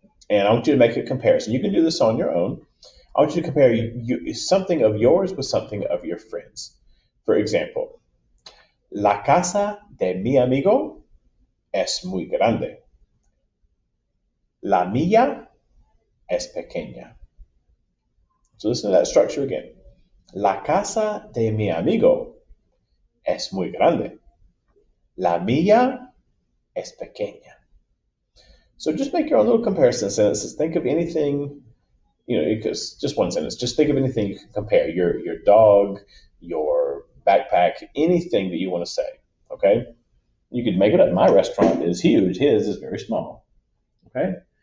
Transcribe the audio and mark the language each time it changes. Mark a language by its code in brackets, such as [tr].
[en] And I want you to make a comparison. You can do this on your own. I want you to compare something of yours with something of your friends. For example, [es] la casa de mi amigo es muy grande. La mía es pequeña. [en] So listen to that structure again. [es] La casa de mi amigo es muy grande. La mía es pequeña. [en] So just make your own little comparison sentences. Think of anything, just one sentence. Just think of anything you can compare. Your dog, your backpack, anything that you want to say. Okay? You could make it up. My restaurant is huge. His is very small. Okay?